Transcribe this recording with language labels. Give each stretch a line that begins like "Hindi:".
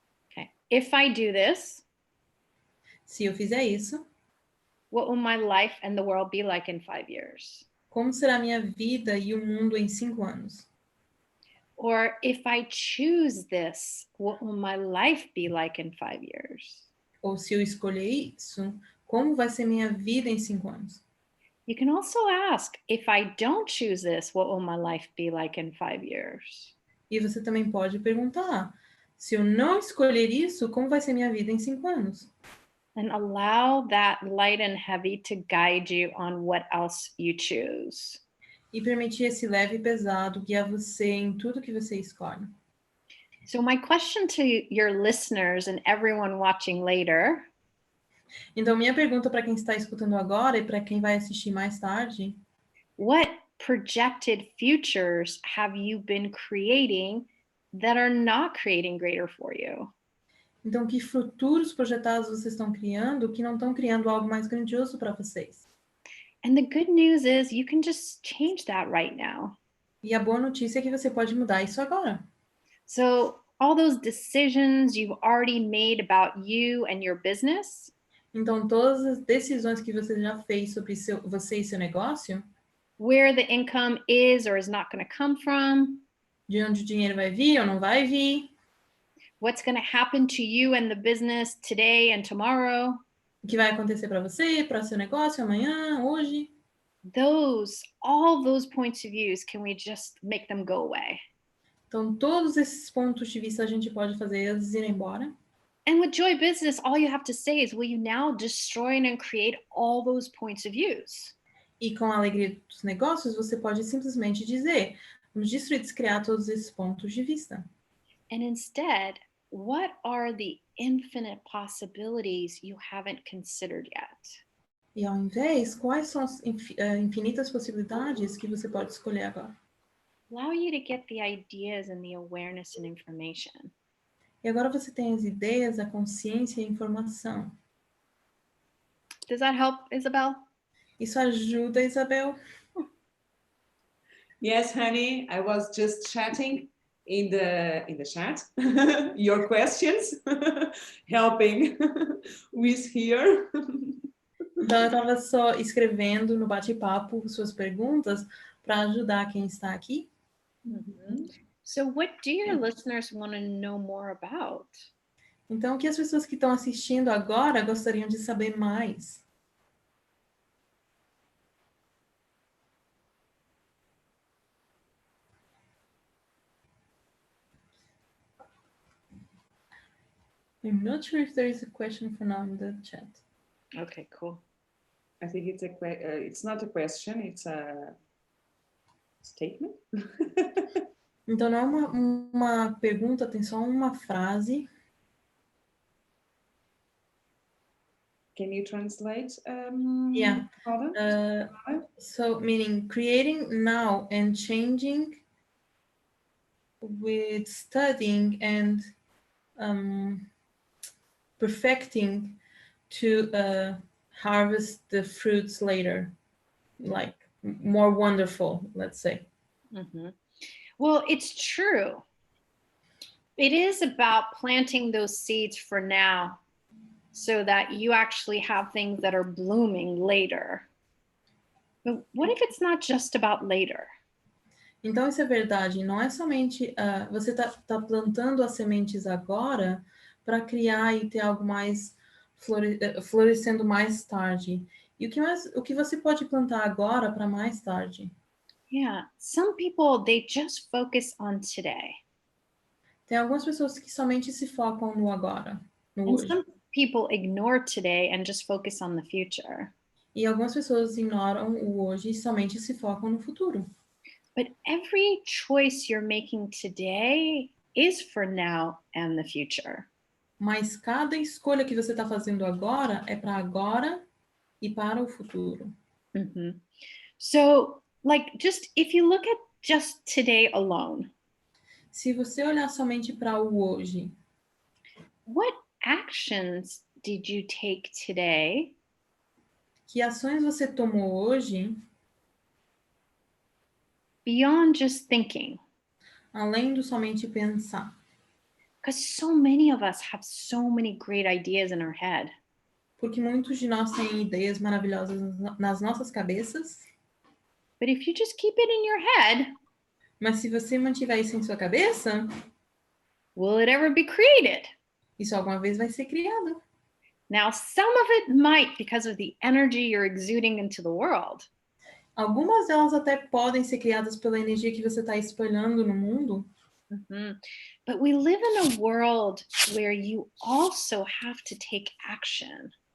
English: Okay. If I do this,
Portuguese: Se eu fizer isso,
English: what will my life and the world be like in 5 years?
Portuguese: como será a minha vida e o mundo em 5 anos?
English: Or if I choose this, what will my life be like in 5 years?
Portuguese: Ou se eu escolher isso, como vai ser minha vida em 5 anos?
English: You can also ask, if I don't choose this, what will my life be like in 5 years?
Portuguese: E você também pode perguntar, se eu não escolher isso, como vai ser minha vida em 5 anos?
English: And allow that light and heavy to guide you on what else you choose.
Portuguese: E permitir esse leve e pesado guiar você em tudo que você escolhe.
English: So my question to your listeners and everyone watching later,
Portuguese: Então, minha pergunta para quem está escutando agora e para quem vai assistir mais tarde,
English: what projected futures have you been creating that are not creating greater for you?
Portuguese: então, que futuros projetados vocês estão criando que não estão criando algo mais grandioso para vocês?
English: And the good news is you can just change that right now.
Portuguese: E a boa notícia é que você pode mudar isso agora.
English: So all those decisions you've already made about you and your business,
Portuguese: Então, todas as decisões que você já fez sobre você e seu negócio,
English: where the income is or is not going to come from,
Portuguese: de onde o dinheiro vai vir ou não vai vir,
English: what's going to happen to you and the business today and tomorrow,
Portuguese: o que vai acontecer para você, para seu negócio amanhã, hoje.
English: all those points of views, can we just make them go away?
Portuguese: Então, todos esses pontos de vista a gente pode fazer eles irem embora.
English: And with Joy Business, all you have to say is, will you now destroy and create all those points of views?
Portuguese: E com a alegria dos negócios, você pode simplesmente dizer, vamos destruir, descriar todos esses pontos de vista.
English: And instead, what are the infinite possibilities you haven't considered yet?
Portuguese: E ao invés, quais são as infinitas possibilidades que você pode escolher agora?
English: Allow you to get the ideas and the awareness and information.
Portuguese: E agora você tem as ideias, a consciência e a informação.
English: Does that help, Isabel?
Portuguese: Isso ajuda, Isabel?
English: Yes, honey, I was just chatting in the chat your questions, helping who is here.
Portuguese: Então, eu estava só escrevendo no bate-papo suas perguntas para ajudar quem está aqui.
English: So what do your listeners want to know more about?
Portuguese: Então, o que as pessoas que estão assistindo agora gostariam de saber mais?
English: I'm not sure if there is a question for now in the chat. Okay, cool. I think it's not a question, it's a statement.
Portuguese: Então, não é uma pergunta, tem só uma frase.
English: Can you translate? Yeah. Paula? So, meaning creating now and changing with studying and perfecting to harvest the fruits later, like more wonderful, let's say. Well, it's true. It is about planting those seeds for now so that you actually have things that are blooming later. But what if it's not just about later?
Portuguese: Então, isso é verdade. Não é somente você tá plantando as sementes agora para criar e ter algo mais florescendo mais tarde. E o que você pode plantar agora para mais tarde?
English: Yeah, some people, they just focus on today.
Portuguese: Tem algumas pessoas que somente se focam no agora, no
English: And
Portuguese: hoje.
English: some people ignore today and just focus on the future.
Portuguese: E algumas pessoas ignoram o hoje e somente se focam no futuro.
English: But every choice you're making today is for now and the future.
Portuguese: Mas cada escolha que você está fazendo agora é para agora e para o futuro.
English: So, like, just if you look at just today alone,
Portuguese: se você olhar somente para o hoje,
English: what actions did you take today?
Portuguese: Que ações você tomou hoje?
English: Beyond just thinking.
Portuguese: Além do somente pensar.
English: Because so many of us have so many great ideas in our head.
Portuguese: Porque muitos de nós têm ideias maravilhosas nas nossas cabeças.
English: But if you just keep it in your head,
Portuguese: mas se você mantiver isso em sua cabeça,
English: will it ever be created?
Portuguese: Isso alguma vez vai ser criado.
English: Now, some of it might because of the energy you're exuding into the world.
Portuguese: Algumas delas até podem ser criadas pela energia que você está espalhando no mundo.
English: But we live in a world where you also have to take action.